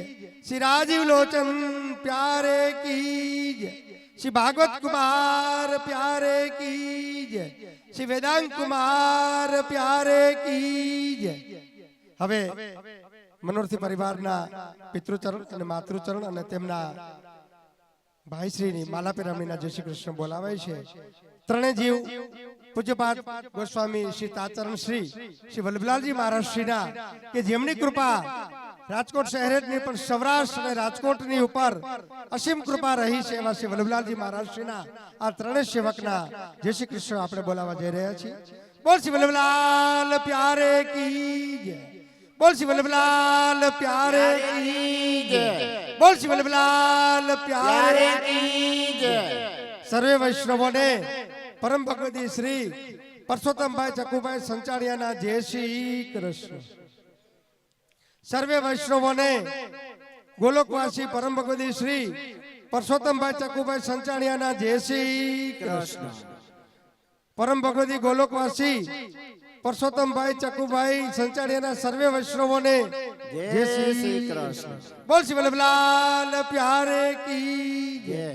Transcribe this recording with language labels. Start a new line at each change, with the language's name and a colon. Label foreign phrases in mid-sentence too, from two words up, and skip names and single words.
Hindi: श्री राजीव लोचन प्यारे की जय। श्री भागवत कुमार प्यारे की जय। श्री वेदांत कुमार प्यारे की जय।
Gujarati: હવે મનોરથી પરિવારના પિતૃચરણ અને માતૃચરણ અને તેમના ભાઈશ્રીની માલા પેરામણીના જય શ્રી કૃષ્ણ બોલાવાય છે। ત્રણે જીવ પૂજ્યપાદ ગોસ્વામી શ્રી તાચરણ શ્રી વલ્લભલાલજી મહારાજ શ્રીના કે જેમની કૃપા રાજકોટ શહેરની પણ સૌરાષ્ટ્ર અને રાજકોટની ઉપર અસીમ કૃપા રહી છે એવા શ્રી વલ્લભલાલજી મહારાજ શ્રીના આ ત્રણે સેવકના જય શ્રી કૃષ્ણ આપણે બોલાવવા જઈ રહ્યા છીએ।
Hindi: बोल श्री वल्लभलाल प्यारे की जय। बोल श्री वल्लभलाल प्यारे की जय। बोल श्री वल्लभलाल प्यारे की जय।
Gujarati: સર્વે વૈષ્ણવો ને પરમ ભગવતી શ્રી પરસોત્તમ ભાઈ ચક્કૂભાઈ સંચારિયા ના જય શ્રી કૃષ્ણ। સર્વે વૈષ્ણવો ને ગોલોકવાસી પરમ ભગવતી શ્રી પરસોત્તમ ભાઈ ચક્કૂભાઈ સંચારિયા ના જય શ્રી કૃષ્ણ। પરમ ભગવતી ગોલોકવાસી પરસોત્તમ ભાઈ ચક્કૂભાઈ સંચારિયા સર્વે વૈષ્ણવો ને જય શ્રી કૃષ્ણ।
Hindi: बोल श्री वल्लभलाल प्यारे की जय।